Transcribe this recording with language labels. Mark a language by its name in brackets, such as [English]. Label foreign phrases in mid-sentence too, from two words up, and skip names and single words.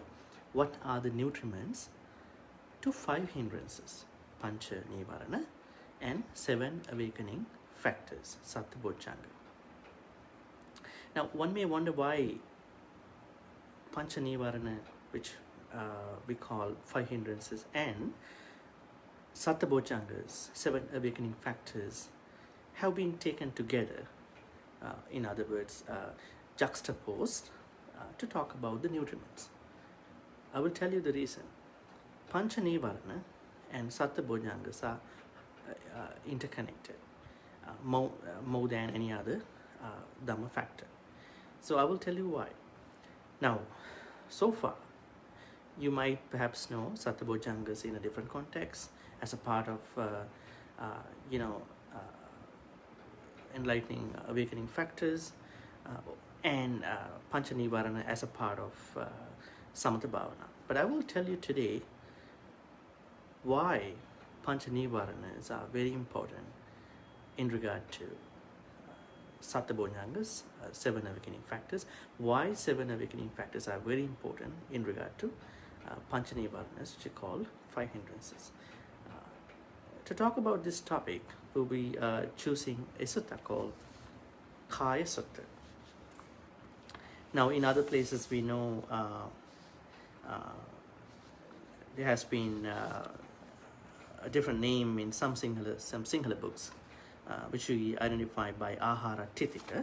[English] What are the nutriments to 5 hindrances, [Pali] pancha nivarana, [English] and 7 awakening factors, [Pali] satta bojjhanga? [English] Now, one may wonder why [Pali] pancha nivarana, [English] which we call 5 hindrances, and [Pali] satta bojjhangas, [English] 7 awakening factors, have been taken together. In other words, juxtaposed to talk about the nutriments. I will tell you the reason. [Pali] Pancha nivarana [English] and [Pali] satta bojjhangas [English] are interconnected more than any other Dhamma factor. So I will tell you why. Now, so far, you might perhaps know [Pali] satta bojjhangas [English] in a different context as a part of, enlightening awakening factors, and [Pali] pancha nivarana [English] as a part of [Pali] samatha bhavana. [English] But I will tell you today why [Pali] pancha nivaranas [English] are very important in regard to [Pali] satta bojjhangas, [English] 7 awakening factors. Why 7 awakening factors are very important in regard to [Pali] pancha nivaranas, [English] which are called 5 hindrances. To talk about this topic, we'll be choosing a sutta called Kaya Sutta. Now, in other places, we know there has been a different name in some Sinhala books, which we identify by āhāra Titika.